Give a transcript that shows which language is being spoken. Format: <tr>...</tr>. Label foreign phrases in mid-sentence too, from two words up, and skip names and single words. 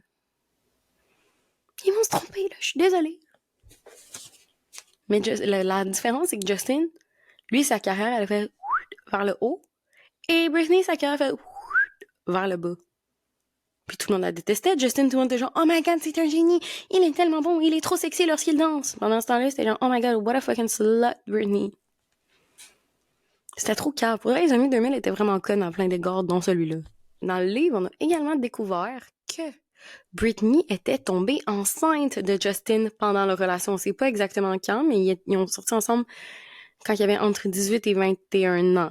<fr>Ils vont se tromper, là. Je suis désolée. Mais la différence, c'est que Justin, lui, sa carrière, elle a fait vers le haut. Et Britney, sa carrière fait vers le bas. Puis tout le monde la détestait. Justin, tout le monde était genre,</fr> <en>oh my god,</en> <fr>c'est un génie. Il est tellement bon. Il est trop sexy lorsqu'il danse. Pendant ce temps-là, c'était genre,</fr> <en>oh my god, what a fucking slut,</en> <fr>Britney. C'était trop calme. Pour vrai, les années 2000 étaient vraiment connes en plein d'égards, dont celui-là. Dans le livre, on a également découvert que Britney était tombée enceinte de Justin pendant leur relation. On sait pas exactement quand, mais ils ont sorti ensemble quand il y avait entre 18 et 21 ans.</fr>